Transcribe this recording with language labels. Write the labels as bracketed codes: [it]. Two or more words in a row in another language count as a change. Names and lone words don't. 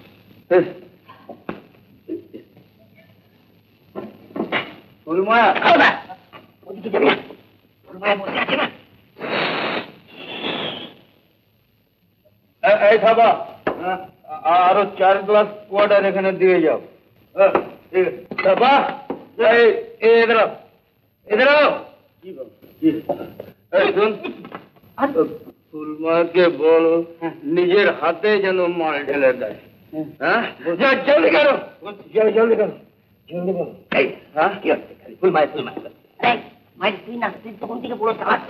[bn] ফুলমায়া ওদিকে যাবে না, ফুলমায়া বসে আছে না। এই খাবা, আরো 4 গ্লাস ওয়াটার এখানে দিয়ে যাও। ঠিক আছে খাবা। [hi] इधर आओ, इधर आओ। [bn] শুন, ফুলমাকে বল নিজের হাতে যেন মাল ঢেলে দেয়। হ্যাঁ জলদি করো, জলদি করো, জলদি করো। হ্যাঁ কি হচ্ছে? ফুলমায়া ফুলমায়া। মায়ের তুই না, তুই তখন থেকে বড় চালাক।